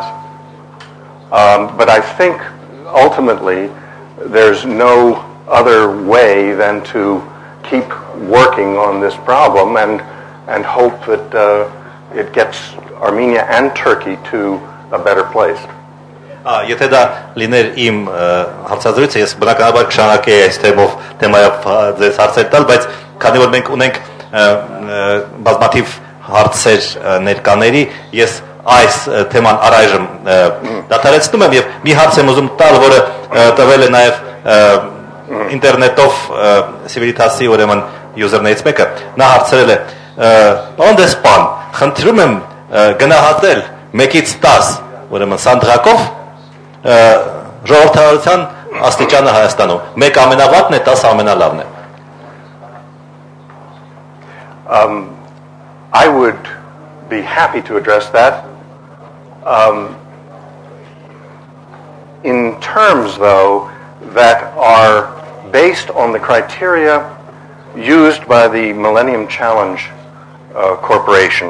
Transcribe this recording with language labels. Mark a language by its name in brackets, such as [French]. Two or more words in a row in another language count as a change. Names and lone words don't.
[English] But I think ultimately there's no other way than to keep working on this problem and hope that it gets Armenia and Turkey to a better place. [Armenian] Եթե դա լիներ իմ հարցազրույցը, ես բնականաբար կշարունակեի այս թեմայով ձեզ հարցեր տալ, բայց քանի որ մենք ունենք բազմաթիվ հարցեր ներկաների, ես այս թեման առայժմ դադարեցնում եմ եւ մի հարց եմ ուզում տալ, որը տվել է նաեւ ինտերնետով Civitas-ի ուրեմն user-ներից մեկը, նա հարցրել է. «Պարոն դեսպան, խնդրում եմ գնահատել 1-ից 10, ուրեմն սանդղակով ժողովրդավարության աստիճանը Հայաստանում։ 1 ամենավատն է, 10 ամենալավն է»։ [English] I would be happy to address that. In terms, though, that are based on the criteria used by the Millennium Challenge Corporation.